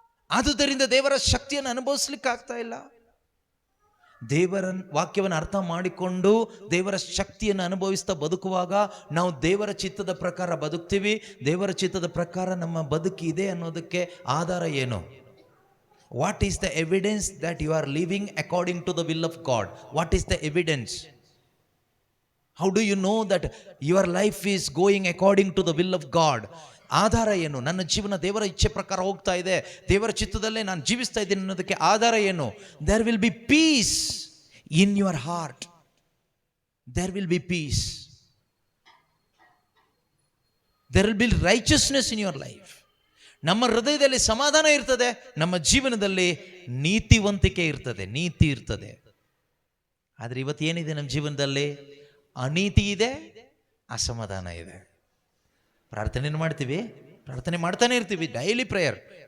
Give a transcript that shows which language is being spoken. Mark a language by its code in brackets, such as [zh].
[kn] ಆದುದರಿಂದ ದೇವರ ಶಕ್ತಿಯನ್ನು ಅನುಭವಿಸ್ಲಿಕ್ಕೆ ಆಗ್ತಾ ಇಲ್ಲ. ದೇವರ ವಾಕ್ಯವನ್ನು ಅರ್ಥ ಮಾಡಿಕೊಂಡು ದೇವರ ಶಕ್ತಿಯನ್ನು ಅನುಭವಿಸ್ತಾ ಬದುಕುವಾಗ ನಾವು ದೇವರ ಚಿತ್ತದ ಪ್ರಕಾರ ಬದುಕ್ತೀವಿ. ದೇವರ ಚಿತ್ತದ ಪ್ರಕಾರ ನಮ್ಮ ಬದುಕಿದೆ ಅನ್ನೋದಕ್ಕೆ ಆಧಾರ ಏನು? [en] What is the evidence that you are living according to the will of God? What is the evidence? How do you know that your life is going according to the will of God? [kn] ಆಧಾರ ಏನು? ನನ್ನ ಜೀವನ ದೇವರ ಇಚ್ಛೆ ಪ್ರಕಾರ ಹೋಗ್ತಾ ಇದೆ, ದೇವರ ಚಿತ್ತದಲ್ಲೇ ನಾನು ಜೀವಿಸ್ತಾ ಇದ್ದೀನಿ ಅನ್ನೋದಕ್ಕೆ ಆಧಾರ ಏನು? [en] There will be peace in your heart. There will be peace. There will be righteousness in your life. [kn] ನಮ್ಮ ಹೃದಯದಲ್ಲಿ ಸಮಾಧಾನ ಇರ್ತದೆ, ನಮ್ಮ ಜೀವನದಲ್ಲಿ ನೀತಿವಂತಿಕೆ ಇರ್ತದೆ, ನೀತಿ ಇರ್ತದೆ. ಆದರೆ ಇವತ್ತು ಏನಿದೆ ನಮ್ಮ ಜೀವನದಲ್ಲಿ? ಅನೀತಿ ಇದೆ, ಅಸಮಾಧಾನ ಇದೆ. ಪ್ರಾರ್ಥನೆ ಮಾಡ್ತೀವಿ, ಪ್ರಾರ್ಥನೆ ಮಾಡ್ತಾನೆ ಇರ್ತೀವಿ, ಡೈಲಿ ಪ್ರೇಯರ್.